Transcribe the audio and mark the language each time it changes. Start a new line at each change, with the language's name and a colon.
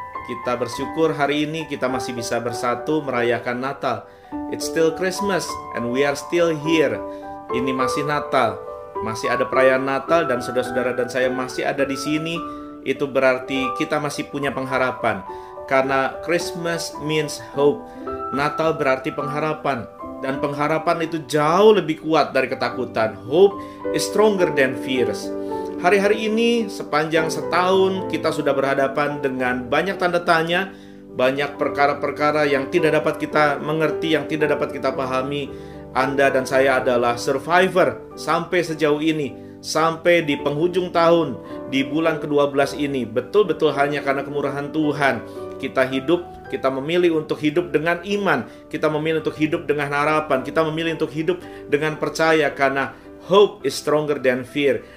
Indonesian: Kita bersyukur hari ini kita masih bisa bersatu merayakan Natal.
English: It's still Christmas and we are still here.
Indonesian: Ini masih Natal, masih ada perayaan Natal dan saudara-saudara dan saya masih ada di sini. Itu berarti kita masih punya pengharapan.
English: Karena Christmas means hope.
Indonesian: Natal berarti pengharapan. Dan pengharapan itu jauh lebih kuat dari ketakutan.
English: Hope is stronger than fears.
Indonesian: Hari-hari ini sepanjang setahun kita sudah berhadapan dengan banyak tanda tanya. Banyak perkara-perkara yang tidak dapat kita mengerti, yang tidak dapat kita pahami. Anda dan saya adalah survivor sampai sejauh ini. Sampai di penghujung tahun, di bulan ke-12 ini, betul-betul hanya karena kemurahan Tuhan kita hidup, kita memilih untuk hidup dengan iman, kita memilih untuk hidup dengan harapan, kita memilih untuk hidup dengan percaya karena hope is stronger than fear.